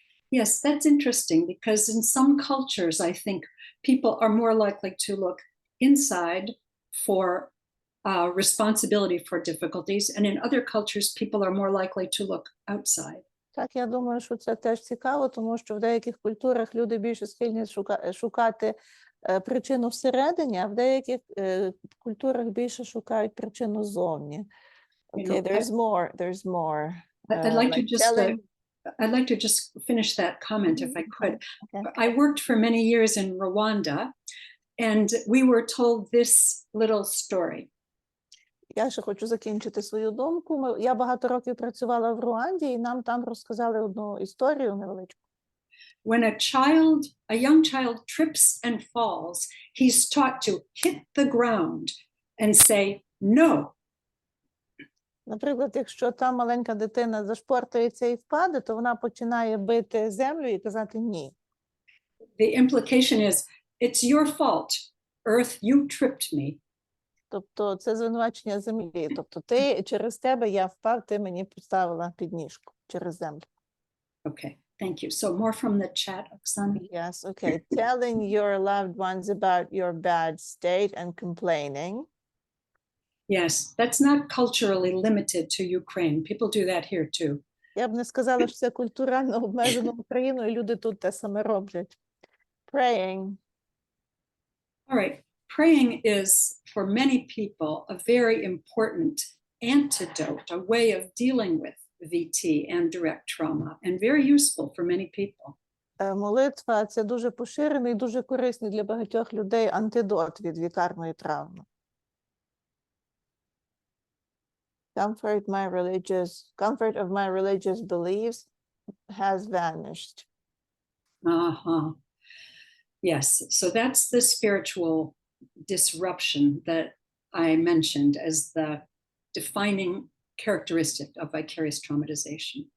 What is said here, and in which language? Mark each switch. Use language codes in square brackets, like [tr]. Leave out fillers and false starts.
[en] Yes, that's interesting because in some cultures, I think people are more likely to look inside for responsibility for difficulties, and in other cultures, people are more likely to look outside. [uk] Так, я думаю, що це теж цікаво, тому що в деяких культурах люди більше схильні шукати причину всередині, а в деяких культурах більше шукають причину ззовні. [en] Okay, there's more. I'd like to like just telling- I'd like to just finish that comment if I could. Okay. I worked for many years in Rwanda, and we were told this little story. [uk] Я ще хочу закінчити свою думку. Я багато років працювала в Руанді, і нам там розказали одну історію невеличку. [en] When a young child trips and falls, he's taught to hit the ground and say no. [uk] Наприклад, якщо та маленька дитина зашпортується і впаде, то вона починає бити землю і казати ні. [en] The implication is, it's your fault, Earth, you tripped me. [uk] Тобто це звинувачення землі. Тобто через тебе я впав, ти мені поставила підніжку через землю. [en] Okay, thank you. So more from the chat, Oksana. Yes, okay. Telling your loved ones about your bad state and complaining. Yes, that's not culturally limited to Ukraine. People do that here too. [uk] Я б не сказала, що це культурально обмежено Україною, і люди тут те саме роблять. [en] Praying. All right. Praying is, for many people, a very important antidote, a way of dealing with VT and direct trauma, and very useful for many people. [uk] Молитва – це дуже поширений, дуже корисний для багатьох людей антидот від вікарної травми. [en] Comfort of my religious beliefs has vanished. Uh-huh. Yes, so that's the spiritual disruption that I mentioned as the defining characteristic of vicarious traumatization.